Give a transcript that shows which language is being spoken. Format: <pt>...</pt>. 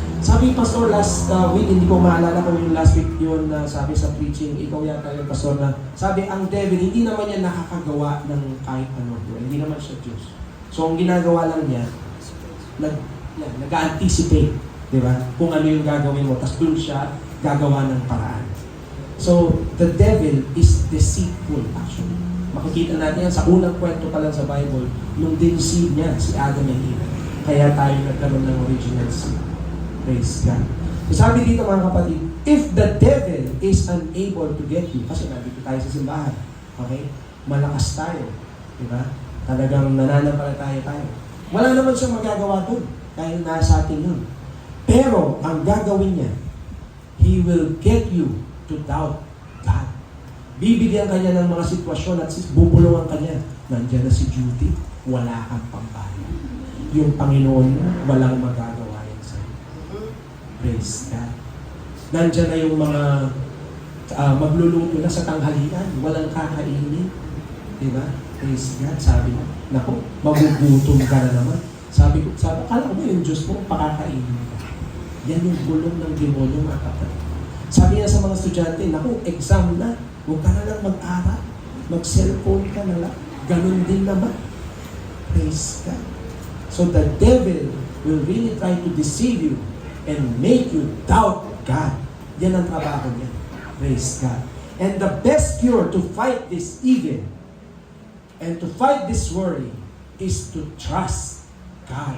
<tl>Sabi Pastor last week, hindi ko maalala kung yung last week yun na sabi sa preaching, ikaw yata yung Pastor na sabi ang devil, hindi naman niya nakakagawa ng kahit ano. Hindi naman siya Diyos. So ang ginagawa lang niya, nag-anticipate, di ba? Kung ano yung gagawin mo, tapos doon siya gagawa ng paraan.</tl> <en>So the devil is deceitful actually.</en> <tl>Makikita natin yan sa unang kwento pa lang sa Bible, nung dineceive niya si Adam and Eve. Kaya tayo nagkaroon ng original sin. Praise God. So sabi dito mga kapatid,</tl> <en>if the devil is unable to get you,</en> <tl>kasi nandito tayo sa simbahan, okay? Malakas tayo, di ba? Talagang nananampalataya tayo. Wala naman siyang magagawa doon, dahil nasa atin yun. Pero, ang gagawin niya,</tl> <en>he will get you to doubt God.</en> <tl>Bibigyan kanya ng mga sitwasyon at bubulungan kanya. Nandiyan na si Judy, wala kang pambayad. Yung Panginoon mo, walang magagawa yan sa'yo. Praise God. Nandiyan na yung mga magluluto na sa tanghalian, walang kakainin. Diba? Praise God. Sabi mo, naku, magugutom ka na naman. Sabi ko, akala ko yung Diyos mo, pakakainin ka. Yan yung bulong ng demonyo mga kapatid. Sabi niya sa mga estudyante, naku, exam na, huwag ka na lang mag-aral, mag-cellphone ka na lang. Ganun din naman. Praise God.</tl> <en>So the devil will really try to deceive you and make you doubt God.</en> <tl>Yan ang trabaho niya.</tl> <en>Praise God. And the best cure to fight this evil and to fight this worry is to trust God.</en>